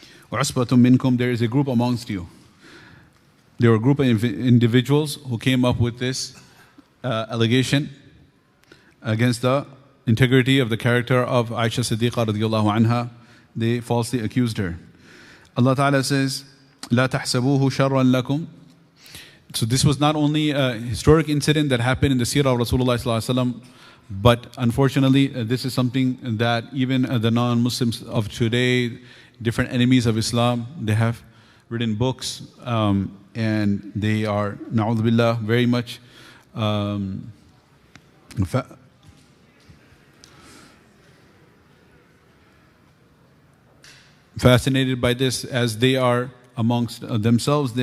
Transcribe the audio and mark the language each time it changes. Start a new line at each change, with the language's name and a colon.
Arabic: وَعُصْبَةٌ مِّنْكُمْ,
English: there is a group amongst you. There were a group of individuals who came up with this allegation against the integrity of the character of Aisha Siddiqa radiyallahu anha. They falsely accused her. Allah Ta'ala says,
Arabic: لا تحسبوه شرا لكم.
English: So this was not only a historic incident that happened in the seerah of Rasulullah sallallahu alaihi wasallam, but unfortunately this is something that even the non-Muslims of today, different enemies of Islam, they have written books and they are, na'udhu billah, very much fascinated by this, as they are amongst themselves.